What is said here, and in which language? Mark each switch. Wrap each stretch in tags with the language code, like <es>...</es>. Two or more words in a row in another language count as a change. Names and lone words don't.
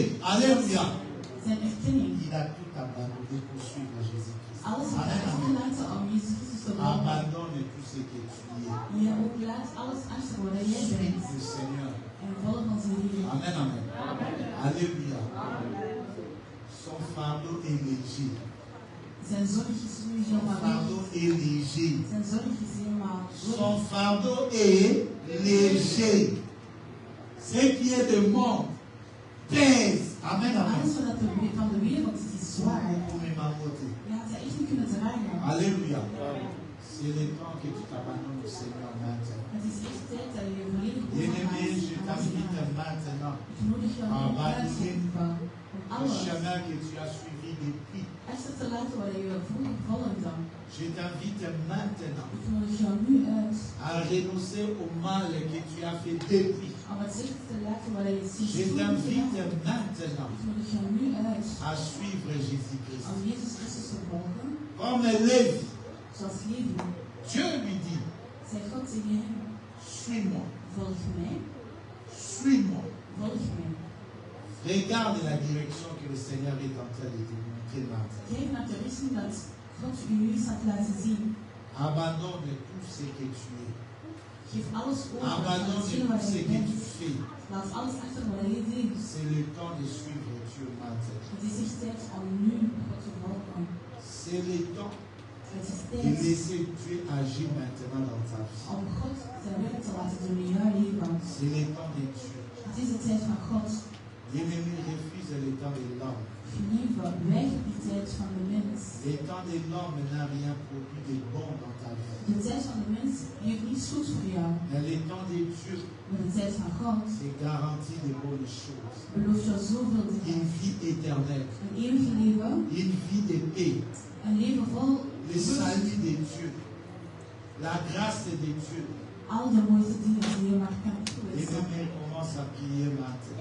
<fr>Alléluia.</fr> <nl>Zijn erkenning.</nl> <fr>Il a tout abandonné pour suivre Jésus-Christ.</fr> <nl>Alles wat hij</nl> <fr>Amen, amen.</fr> <nl>achterlaten om Jezus Christus te volgen.</nl> <fr>Abandonne tout ce que tu es.</fr> <nl>Je ook laat alles achter wat jij bent.</nl> <fr>Le Seigneur.</fr> <nl>En volg onze Heer.</nl> <fr>Amen, amen. Alléluia. Son fardeau est léger.</fr> <nl>Zijn zorg is nu</nl> <fr>Son</fr> <nl>helemaal</nl> <fr>fardeau</fr> <nl>weg.</nl> <fr>est léger.</fr> <nl>Zijn zorg is helemaal</nl> <fr>Son fardeau est léger. Ce qui est de monde pèse. Amen, amen.</fr> <nl>alles wat van de wereld is, is zwaar.</nl> <fr>Pour mes mamotés.</fr> <nl>Je had het echt niet kunnen dragen.</nl> <fr>Alléluia. C'est le temps que tu t'abandonnes au Seigneur maintenant.</fr> <nl>Het is echt tijd dat je je volledig</nl> <fr>Bien-aimé, je</fr> <nl>overgaat.</nl> <fr>t'invite maintenant.</fr> <nl>Ik nodig jou nu uit om</nl> <fr>Le</fr> <nl>alles</nl> <fr>chemin que tu as suivi depuis.</fr> <nl>achter te laten wat je vroeger volgde.</nl> <fr>Je t'invite maintenant</fr> <nl>Ik nodig jou nu uit</nl> <fr>à renoncer au mal que tu as fait depuis.</fr> <nl>Aber het zegt te laten waar je ziet.</nl> <fr>Je t'invite maintenant</fr> <nl>Ik nodig jou nu uit</nl> <fr>à suivre Jésus-Christ.</fr> <nl>om Jezus Christus te volgen.</nl> <fr>Comme Lévi,</fr> <nl>Zoals Levi.</nl> <fr>Dieu lui dit,</fr> <nl>Zei God tegen hem,</nl> <fr>suis-moi,</fr> <nl>volg mij,</nl> <fr>suis-moi.</fr> <nl>volg mij.</nl> <fr>Regarde la direction que le Seigneur est en train de te montrer maintenant.</fr> <nl>Kijk naar de richting dat God u nu staat laten zien.</nl> <fr>Abandonne tout ce que tu es.</fr> <nl>Geef alles over aan</nl> <fr>Abandonne</fr> <nl>hetgene</nl> <fr>tout</fr> <nl>waar</nl> <fr>ce</fr> <nl>je</nl> <fr>que</fr> <nl>bent.</nl> <fr>tu fais.</fr> <nl>Laat alles achter wat je doet.</nl> <fr>C'est le temps de suivre Dieu maintenant.</fr> <nl>Het is echt tijd om nu God te volgen.</nl> <fr>C'est le temps</fr> <nl>Het is</nl> <fr>de</fr> <nl>tijd</nl> <fr>laisser Dieu agir maintenant dans ta vie.</fr> <nl>om God zijn werk te laten doen in jouw leven.</nl> <fr>C'est le temps de Dieu.</fr> <nl>Het is de tijd van God.</nl> <fr>L'ennemi refuse le temps de l'homme.</fr> <nl>Gelieve, weiger die tijd van de mens.</nl> <fr>Le temps de l'homme n'a rien produit de bon dans ta vie.</fr> <nl>De tijd van de mens heeft niets goed voor jou.</nl> <fr>Mais le temps de Dieu,</fr> <nl>Maar de tijd van God</nl> <fr>c'est garanti de bonnes choses.</fr> <nl>belooft jou zoveel</nl> <fr>Une</fr> <nl>dingen.</nl> <fr>vie éternelle,</fr> <nl>Een eeuwig leven,</nl> <fr>une vie de paix,</fr> <nl>een leven vol</nl> <fr>le salut de Dieu, la grâce de Dieu.</fr> <nl>al de mooiste dingen die je maar kan</nl> <fr>Et</fr> <nl>toewensen.</nl> <fr>demain, commence à prier maintenant.</fr>